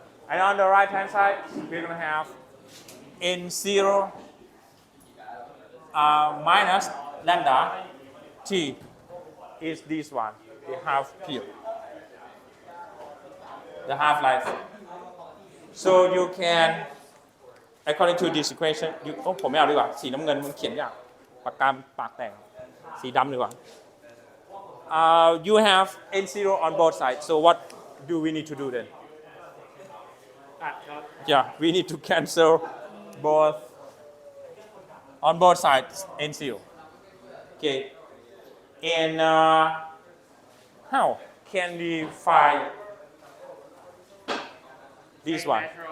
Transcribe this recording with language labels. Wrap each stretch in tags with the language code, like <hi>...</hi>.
<en>And on the right hand side, we're going to have N0 minus lambda t is this one, the half period, the half-life. So you can, according to this equation,</en> <th>ผมไม่เอาดีกว่าสีน้ำเงินมันเขียนยากปากกาปากแตกสีดำดีกว่า</th> <en>you have N0 on both sides, so what do we need to do then? Yeah, we need to cancel both on both sides and seal. Okay, and how can we find this one?</en>